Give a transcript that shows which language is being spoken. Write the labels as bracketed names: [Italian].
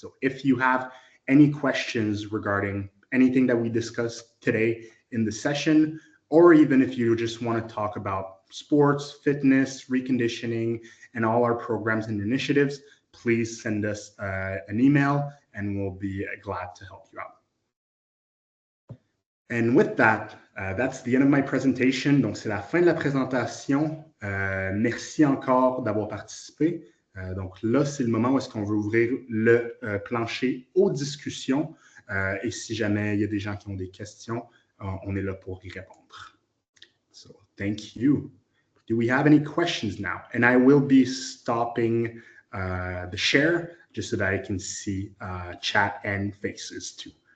[English] So if you have any questions regarding anything that we discussed today in the session, or even if you just want to talk about sports, fitness, reconditioning, and all our programs and initiatives, please send us an email and we'll be glad to help you out. And with that, that's the end of my presentation. [French] Donc, c'est la fin de la présentation. Merci encore d'avoir participé. Donc là, c'est le moment où est-ce qu'on veut ouvrir le plancher aux discussions. Et si jamais il y a des gens qui ont des questions, on est là pour y répondre. [English] So, thank you. Do we have any questions now? And I will be stopping the share just so that I can see chat and faces too.